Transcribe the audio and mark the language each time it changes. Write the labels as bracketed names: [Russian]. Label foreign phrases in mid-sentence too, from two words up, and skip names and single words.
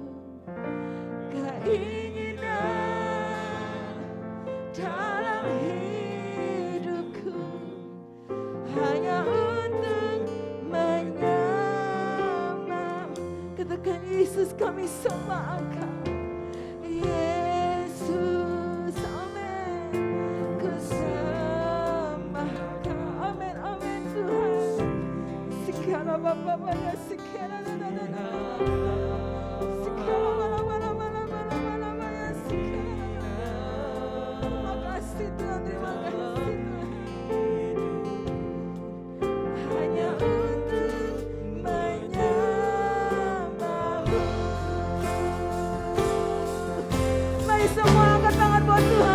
[Indonesian] Keinginan dalam hidupku hanya untuk menyembah. Katakan, Yesus, kami sembah Engkau. Yesus, amin. Ku sembah Engkau. Amin, amin Tuhan. Sikara bapa bapa sikara na na na na. Sikara bala bala bala bala bala bala sikara. Terima kasih Tuhan, terima kasih Tuhan. Hanya untuk menyembah-Mu. Mari semua angkat tangan buat Tuhan.